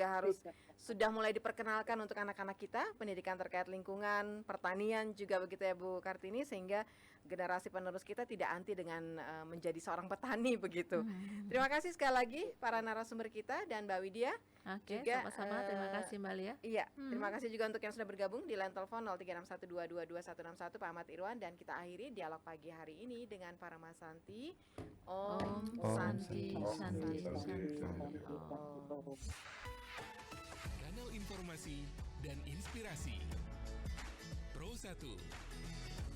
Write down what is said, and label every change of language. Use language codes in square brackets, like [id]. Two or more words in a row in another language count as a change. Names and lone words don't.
[id] juga harus sudah mulai diperkenalkan untuk anak-anak kita, pendidikan terkait lingkungan, pertanian juga begitu ya Bu Kartini, sehingga generasi penerus kita tidak anti dengan menjadi seorang petani begitu. Terima kasih sekali lagi para narasumber kita dan Mbak Widya. Oke, Juga, sama-sama. Terima kasih Mbak Lia. Iya, terima kasih juga untuk yang sudah bergabung di line telepon 0361222161 Pak Ahmad Irwan, dan kita akhiri dialog pagi hari ini dengan Parama Santi. [sa] Om Santi Santi Santi. Om. [id] Kanal informasi dan inspirasi. Pro 1